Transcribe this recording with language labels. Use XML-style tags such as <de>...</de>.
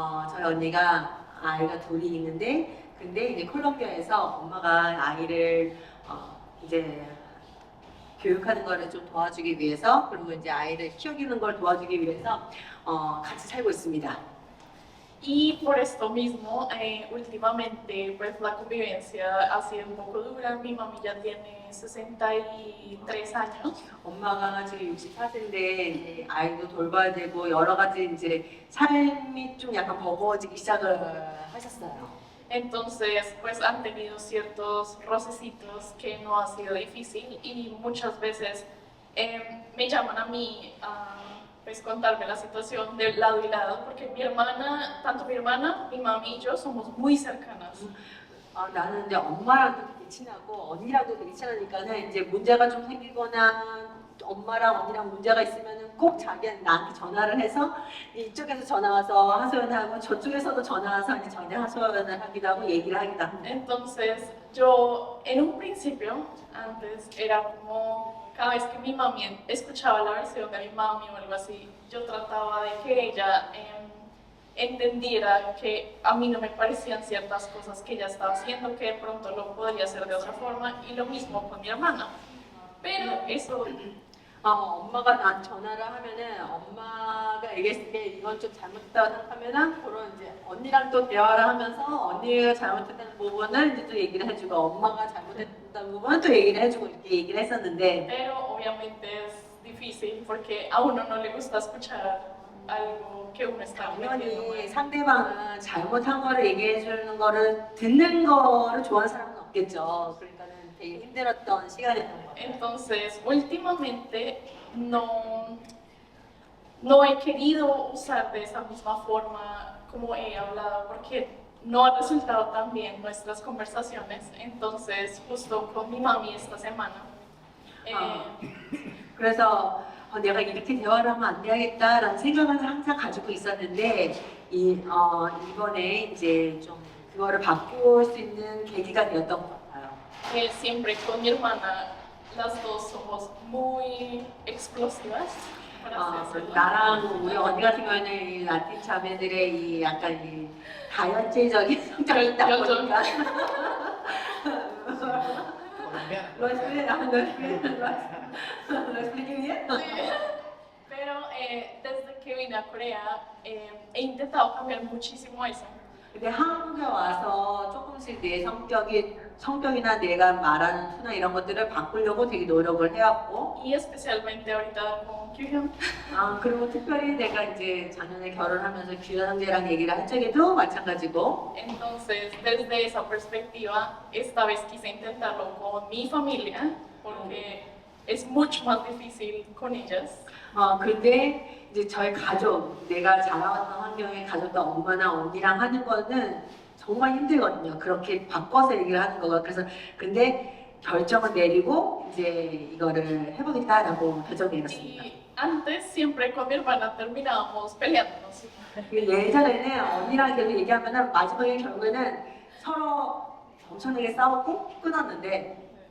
<ko>저희 언니가 아이가 둘이 있는데 근데 이제 콜롬비아에서 엄마가 아이를 이제 교육하는 거를 좀 도와주기 위해서 그리고 이제 아이를 키우는 걸 도와주기 위해서 같이 살고 있습니다.</ko> <es>Y por esto mismo, últimamente, pues la convivencia ha sido un poco dura. Mi mami ya tiene 63 años.</es> <ko>엄마가 지금 64세인데 아이도 돌봐야 되고 여러 가지 이제 삶이 좀 약간 버거워지기 시작을 하셨어요.</ko> <es>Entonces, pues han tenido ciertos rocecitos que no ha sido difícil y muchas veces me llaman a mí a pues contarme la situación del lado y lado, porque mi hermana, tanto mi hermana, mi mami y yo somos muy cercanas.</es> <ko>나는 이제 엄마랑도 되게 친하고 언니랑도 되게 친하니까는 이제 문제가 좀 생기거나 엄마랑 언니랑 문제가 있으면은 꼭 자기한테 나한테 전화를 해서 이쪽에서 전화 와서 하소연하고 저쪽에서도 전화 와서 이제 전화 하소연을 하기도 하고 얘기를 하기도 합니다.</ko> <es>Entonces, yo en un principio, antes era como cada vez que mi mami escuchaba la versión de mi mami o algo así, yo trataba de que ella entendiera que a mí no me parecían ciertas cosas que ella estaba haciendo, que de pronto lo podría hacer de otra forma, y lo mismo con mi hermana. Pero eso</es> <ko>엄마가 난 전화를 하면은 엄마가 얘기했을 때 이건 좀 잘못됐다고 생각하면은 그런 이제 언니랑 또 대화를 하면서 언니가 잘못했다는 부분을 이제 또 얘기를 해주고 엄마가 잘못했다는 부분은 또 얘기를 해주고 이렇게 얘기를 했었는데</ko> <es>pero obviamente es difícil porque a uno no le gusta escuchar algo que uno está cometiendo</es> <ko>당연히</ko> <es>mal.</es> <ko>상대방은 잘못한 거를 얘기해 주는 거를 듣는 거를 좋아하는 사람은 없겠죠. 그러니까는 되게 힘들었던 시간이었던 것 같아요.</ko> <es>Entonces, últimamente no he querido usar de esa misma forma como he hablado porque no ha resultado tan bien nuestras conversaciones. Entonces, justo con mi mami esta semana.</es> <ko>그래서 내가 이렇게 대화를 하면 안 되겠다라는 생각을 항상 가지고 있었는데 이번에 이제 좀 그거를 바꿀 수 있는 계기가 되었던 것 같아요.</ko> <es>Siempre con mi hermana, las dos somos muy explosivas, por así decirlo.</es> <ko>나랑 우리 언니 같은 경우에는 이 라틴 자매들의 이 약간 이 다혈질적인 성격이 있다 보니까</ko> <es>¿Lo expliqué bien? Pero desde que vine a Corea he intentado cambiar muchísimo eso.</es> <ko>근데 한국에 와서 조금씩 내 성격이나 내가 말하는 투나 이런 것들을 바꾸려고 되게 노력을 해왔고</ko> <es>Y especialmente ahorita con Kyuhyun.</es> <ko>그리고 특별히 내가 이제 작년에 결혼하면서 규현 형제랑 얘기를 한 적에도 마찬가지고</ko> <es>Entonces, desde esa perspectiva, esta vez quise intentarlo con mi familia, porque es mucho más difícil con ellas.</es> <ko>근데 이제 저희 가족, 내가 자라왔던 환경의 가족도 엄마나 언니랑 하는 거는 정말 힘들거든요. 그렇게 바꿔서 얘기를 하는 거가. 그래서 근데 결정을 내리고 이제 이거를 해보겠다라고 결정 내렸습니다.</ko> <es>Y antes, siempre con mi hermana terminábamos peleándonos.</es> <ko>예전에는 언니랑 계속 얘기하면은 마지막에 결국에는 서로 엄청나게 싸웠고 끊었는데</ko>